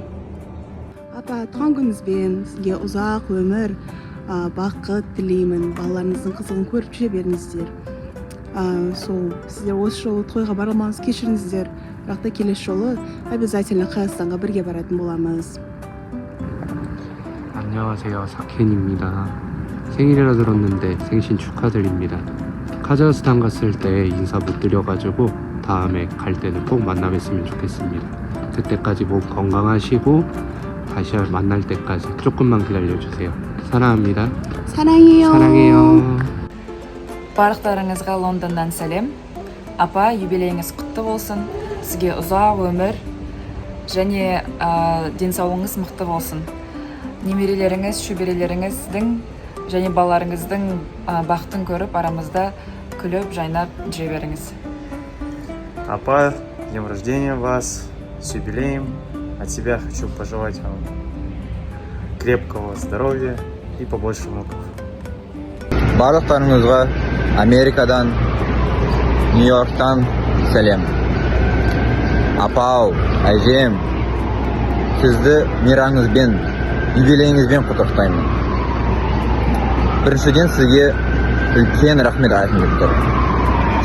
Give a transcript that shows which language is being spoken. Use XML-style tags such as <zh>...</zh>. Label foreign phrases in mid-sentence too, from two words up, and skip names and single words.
<kk>Апа, туған күніңізбен сізге ұзақ өмір, бақыт тілеймін. Балаларыңыздың қызығын көріп жүре беріңіздер. Сіздер осы жолы тойға бара алмаңыз, кешіріңіздер. Бірақ та келесі жолы обязательно Қазақстанға бірге баратын боламыз.</kk> <ko>안녕하세요, 사켄입니다. 생일이라 들었는데 생신 축하드립니다. 카자흐스탄 갔을 때 인사 못 드려가지고 다음에 갈 때는 꼭 만나뵀으면 좋겠습니다. 그때까지 몸 건강하시고 다시 만날 때까지 조금만 기다려주세요. 사랑합니다. 사랑해요. 사랑해요.</ko> <kk>Барлықтарыңызға Лондоннан сәлем. Апа, юбилейіңіз құтты болсын. Сізге ұзақ өмір және денсаулығыңыз мықты болсын. Немерелеріңіз, шөберелеріңіздің және балаларыңыздың бақытын көріп, арамызда күліп, жайнап жүре беріңіз. Апа,</kk> <ru>с днем рождения вас, с юбилеем. От себя хочу пожелать вам крепкого здоровья и побольше внуков.</ru> <kk>Барлықтарыңызға Америкадан, Нью-Йорктан сәлем. Апау, әжем, сізді мейрамыңызбен, юбилейіңізбен құттықтаймын. Біріншіден сізге үлкен рахмет айтқым келіп тұр.</kk>